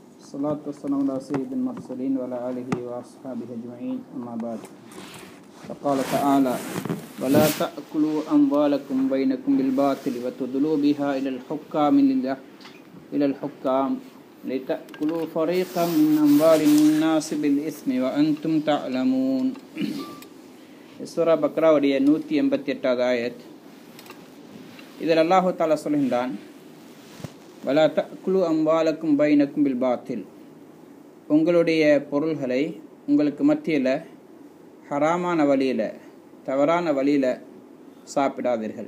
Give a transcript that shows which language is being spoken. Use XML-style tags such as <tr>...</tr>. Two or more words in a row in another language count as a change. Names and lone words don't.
<ar>الصلاة والسلام على سيد المرسلين وعلى آله وأصحابه أجمعين أما بعد فقال تعالى ولا تأكلوا أموالكم بينكم بالباطل وتدلوا بها إلى الحكام لتأكلوا فريقا من أموال الناس بالإثم وأنتم تعلمون.</ar> <ta>சூரா பக்ராவுடைய 188வது ஆயத். இதில்</ta> <ar>الله تعالى</ar> <ta>சொல்கின்றான்,</ta> <ar>ولا تأكلوا أموالكم بينكم بالباطل,</ar> <ta>உங்களுடைய பொருள்களை உங்களுக்கு மத்தியில் ஹராமான வழியில், தவறான வழியில் சாப்பிடாதீர்கள்.</ta>